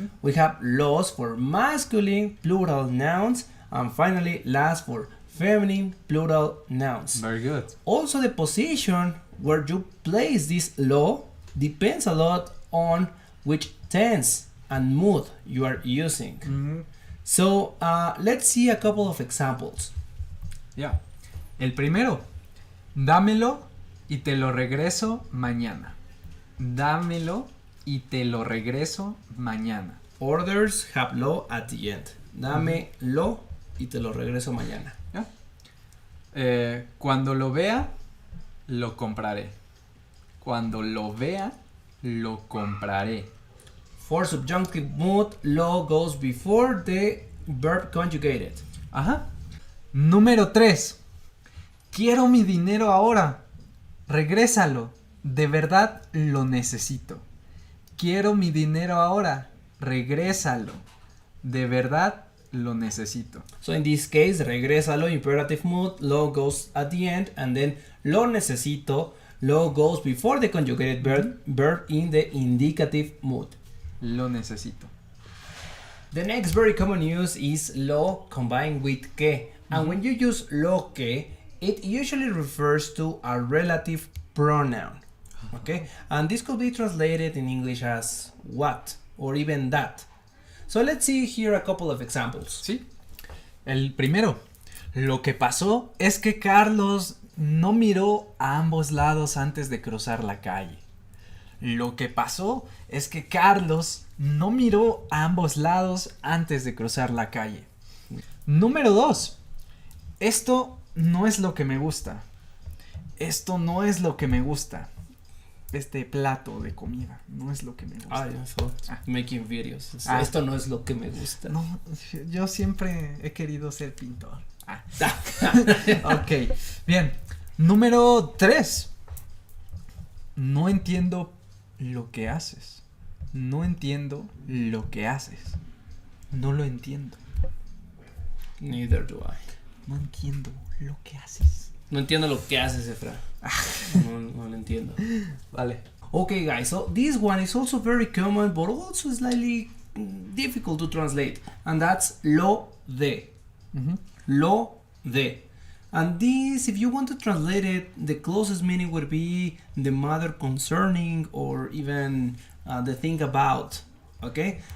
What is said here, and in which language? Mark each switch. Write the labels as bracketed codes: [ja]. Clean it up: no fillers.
[en] We have los for masculine plural nouns, and finally las for feminine plural nouns. Very good. Also, the position where you place this law depends a lot on which tense and mood you are using. So let's see a couple of examples. Yeah. [es] El primero, dámelo y te lo regreso mañana. Dámelo y te lo regreso mañana. [en] Orders have law at the end. [es] Dame lo y te lo regreso mañana. [en] Yeah. [es] Cuando lo vea, lo compraré. Cuando lo vea, lo compraré. [en] For subjunctive mood, law goes before the verb conjugated. [es] Ajá. Número 3. Quiero mi dinero ahora. Regrésalo. De verdad lo necesito. Quiero mi dinero ahora. Regrésalo. De verdad lo necesito. [en] So in this case, regrésalo, imperative mood, lo goes at the end, and then [es] lo necesito, [en] lo goes before the conjugated verb in the indicative mood. [es] Lo necesito. [en] The next very common use is lo combined with que. And when you use lo que, it usually refers to a relative pronoun. Okay? And this could be translated in English as what or even that. So let's see here a couple of examples. [es] Sí. El primero. Lo que pasó es que Carlos no miró a ambos lados antes de cruzar la calle. Lo que pasó es que Carlos no miró a ambos lados antes de cruzar la calle. Número 2. Esto no es lo que me gusta. Esto no es lo que me gusta. Este plato de comida no es lo que me gusta. [en] Making videos. Ah. [es] Esto no es lo que me gusta. No, yo siempre he querido ser pintor. Ok, bien. Número 3. No entiendo lo que haces. No entiendo lo que haces. No lo entiendo. [en] Neither do I. [es] No entiendo lo que haces. No entiendo lo que haces, Efra. No lo entiendo. Vale. [en] Okay, guys, so this one is also very common, but also slightly difficult to translate. And that's lo de. Lo de. And this, if you want to translate it, the closest meaning would be the matter concerning or even the thing about. Okay?